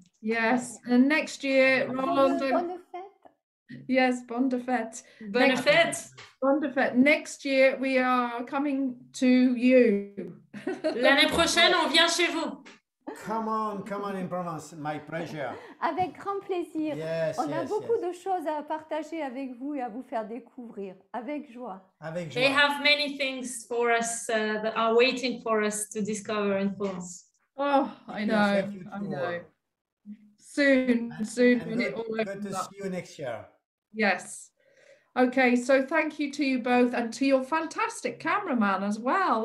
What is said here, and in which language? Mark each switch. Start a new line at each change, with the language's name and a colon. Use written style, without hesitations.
English: Yes, and next year, Roland. Yes,
French: bonne fête. Bonne fête. Bonne fête.
English: Next year, we are coming to you.
French: L'année prochaine, on vient chez vous.
English: Come on in Provence, my pleasure.
French: Avec grand plaisir.
English: Yes,
French: on a beaucoup de choses à partager avec vous et à vous faire découvrir. Avec joie. Avec joie.
English: They have many things for us that are waiting for us to discover in France. Oh, I know. I know. Soon, when it all opens good to see you next year. Yes. Okay, so thank you to you both and to your fantastic cameraman as well.